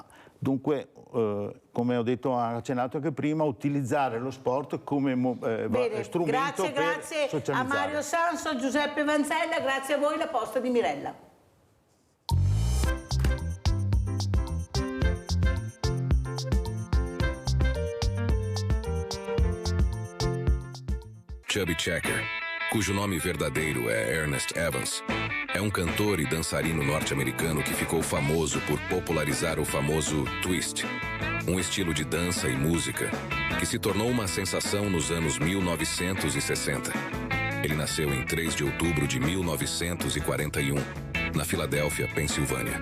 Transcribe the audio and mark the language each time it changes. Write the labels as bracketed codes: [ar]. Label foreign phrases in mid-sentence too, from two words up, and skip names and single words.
[it] Dunque, come ho detto, accennato anche prima, utilizzare lo sport come strumento per socializzare. Grazie a Mario Sanso, Giuseppe Vanzella, grazie a voi, La Posta di Mirella. [pt] Chubby Checker, cujo nome verdadeiro é Ernest Evans, é um cantor e dançarino norte-americano que ficou famoso por popularizar o famoso twist, um estilo de dança e música que se tornou uma sensação nos anos 1960. Ele nasceu em 3 de outubro de 1941, na Filadélfia, Pensilvânia.